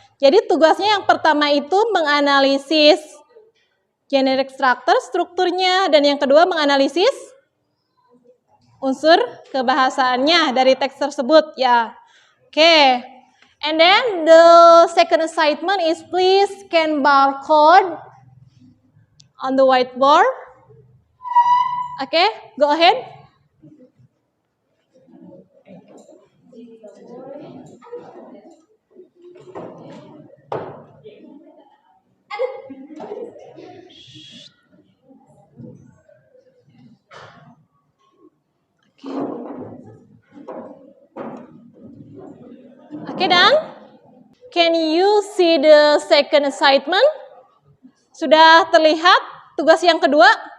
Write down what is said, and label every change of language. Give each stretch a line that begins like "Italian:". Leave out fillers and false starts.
Indonesian: Jadi tugasnya yang pertama itu menganalisis generic structure, strukturnya, dan yang kedua menganalisis unsur kebahasaannya dari teks tersebut ya. Oke.
English: And then the second assignment is please scan barcode on the whiteboard. Okay, go ahead. Okay,
Indonesian: dan
English: can you see the second assignment?
Indonesian: Sudah terlihat tugas yang kedua?